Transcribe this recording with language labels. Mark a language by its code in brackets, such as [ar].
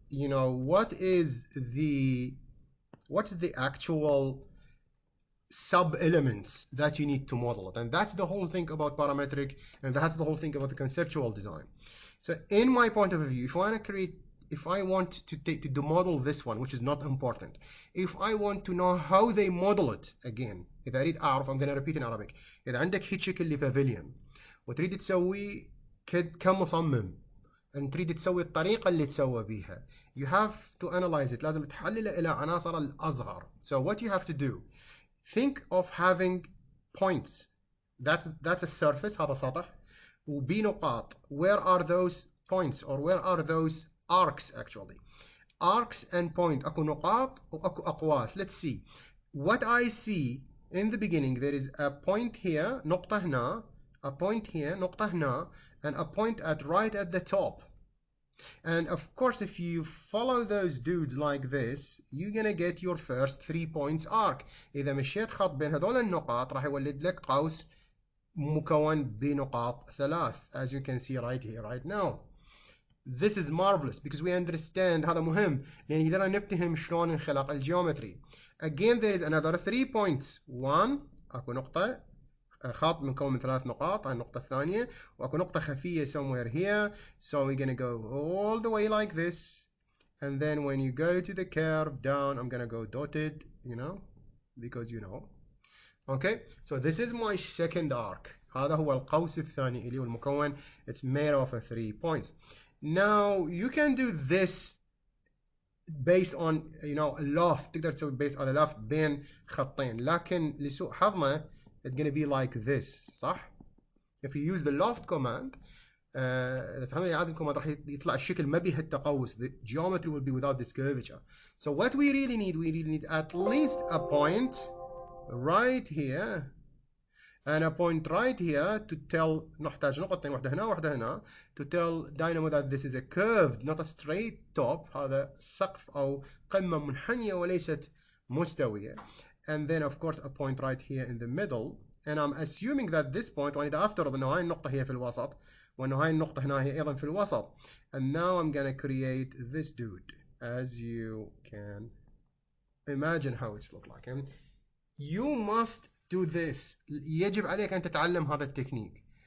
[en] You know, what's the actual sub-elements that you need to model it, and that's the whole thing about parametric, and that's the whole thing about the conceptual design. So in my point of view, if I want to model this one, which is not important, if I want to know how they model it, again [ar] إذا أريد أعرف, [en] I'm going to repeat in Arabic. [ar] إذا عندك هيك شكل لبافيليون وتريد تسوي كمصمم أن تريد تسوي الطريقة اللي تسوى بيها, [en] you have to analyze it. [ar] لازم تحلله إلى عناصر الأصغر. [en] So what you have to do, think of having points. That's a surface, [ar] هذا سطح, وبنقاط. [en] Where are those points, or where are those arcs actually? Arcs and point. [ar] أكو نقاط وأكو أقواس. [en] Let's see. What I see in the beginning, there is a point here, [ar] نقطة هنا, [en] a point here, نقطة هنا, and a point right at the top. And of course, if you follow those dudes like this, you're gonna get your first 3 points arc. [ar] إذا مشيت خط بين هذول النقاط راح يولد لك قوس مكون بنقاط 3, [en] as you can see right here, right now. This is marvelous because we understand, [ar] هذا مهم لأن يقدر نفتهم شلون انخلق الجيومتري. [en] Again, there is another 3 points. [ar] 1, أكو نقطة, خط مكون من 3 نقاط, النقطة الثانية, وأكو نقطة خفية [en] somewhere here. So we're gonna go all the way like this, and then when you go to the curve down, I'm gonna go dotted, you know, because you know. Okay, so this is my second arc. [ar] هذا هو القوس الثاني اللي هو المكون. [en] It's made of 3 points. Now you can do this based on, you know, a loft. [ar] تقدر تسوي [en] based on a loft [ar] بين خطين, لكن لسوء حظنا [en] it's gonna be like this, [ar] صح؟ [en] If you use the loft command, [ar] إذا استخدمنا إعادة الكوماند راح يطلع الشكل ما بيه التقوس. [en] The geometry will be without this curvature. So what we really need at least a point right here and a point right here to tell, [ar] نحتاج نقطتين, واحدة هنا واحدة هنا, [en] to tell Dynamo that this is a curved, not a straight top. [ar] هذا سقف أو قمة منحنية وليست مستوية. [en] And then of course a point right here in the middle. And I'm assuming that this point, [ar] وأنا أفترض إنه هاي النقطة هي في الوسط, وإنه هاي النقطة هنا هي أيضا في الوسط. [en] And now I'm gonna create this dude, as you can imagine how it's look like. And you must do this. [ar] يجب عليك أن تتعلم هذا التكنيك.